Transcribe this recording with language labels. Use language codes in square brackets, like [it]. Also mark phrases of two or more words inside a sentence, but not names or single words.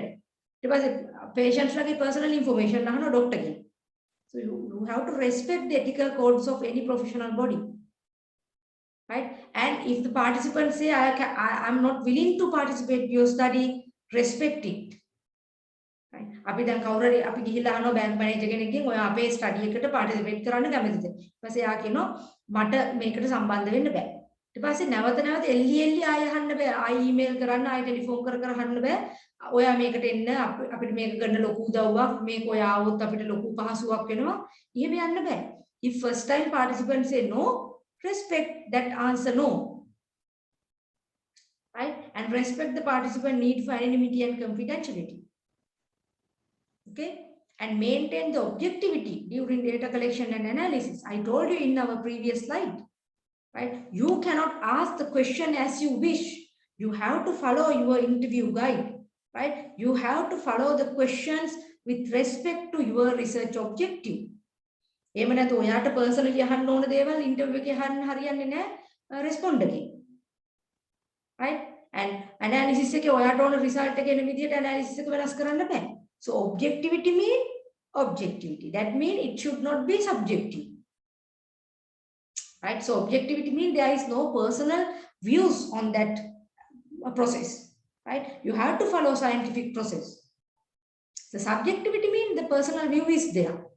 [en] Because patients like personal information, no doctor. So you have to respect the ethical codes of any professional body. Right? And if the participants say, I'm not willing to participate in your study, respect it. right? [si] අපි දැන් කවුරුරි අපි ගිහිල්ලා අහනවා [en] bank manager [si] කෙනෙක්ගෙන් ඔයා අපේ ස්ටඩි එකට පාටිසිපේට් කරන්න කැමතිද? ඊට පස්සේ එයා කියනවා මට මේකට සම්බන්ධ වෙන්න බෑ. ඊට පස්සේ නැවත එල්ලි ආය අහන්න බෑ. ආයි ඊමේල් කරන්න ආයි ටෙලිෆෝන් කර අහන්න බෑ. ඔයා මේකට එන්න අපිට මේක ගන්න ලොකු උදව්වක් මේක ඔයා આવොත් අපිට ලොකු පහසුවක් වෙනවා. එහෙම යන්න බෑ. [en] If first time participants say no, respect that answer no. Right? And respect the participant need for anonymity and confidentiality. Okay, and maintain the objectivity during data collection and analysis. I told you in our previous slide, right? You cannot ask the question as you wish. You have to follow your interview guide, right? You have to follow the questions with respect to your research objective. [si] එහෙම නැත්නම් ඔයාට personally අහන්න ඕන දේවල් interview එකේ අහන්න හරියන්නේ නැහැ respond එකේ. right? And analysis එකේ ඔයාට ඕන result එක එන විදිහට analysis එක වෙනස් කරන්න බෑ. [en] So objectivity means objectivity. That means it should not be subjective. Right? So objectivity means there is no personal views on that process. Right? You have to follow scientific process. The subjectivity means the personal view is there.